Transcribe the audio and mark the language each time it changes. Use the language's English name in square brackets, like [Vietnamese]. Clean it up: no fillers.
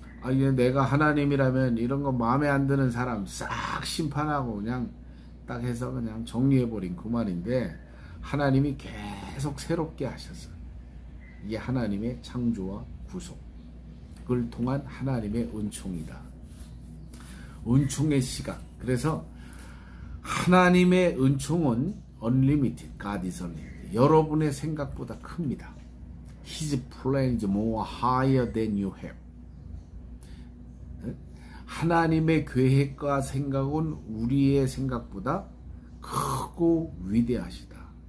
[Korean] 이게 내가 하나님이라면 이런 거 마음에 안 드는 사람 싹 심판하고 그냥 딱 해서 그냥 정리해버린 그 말인데, 하나님이 계속 새롭게 하셨어요. 이게 하나님의 창조와 구속. 그걸 통한 하나님의 은총이다. 은총의 시각. 그래서 하나님의 은총은 [English] unlimited, God is unlimited. [Korean] 여러분의 생각보다 큽니다. [English] His plan is more higher than you have. [Korean] 하나님의 계획과 생각은 우리의 생각보다 크고 위대하시다.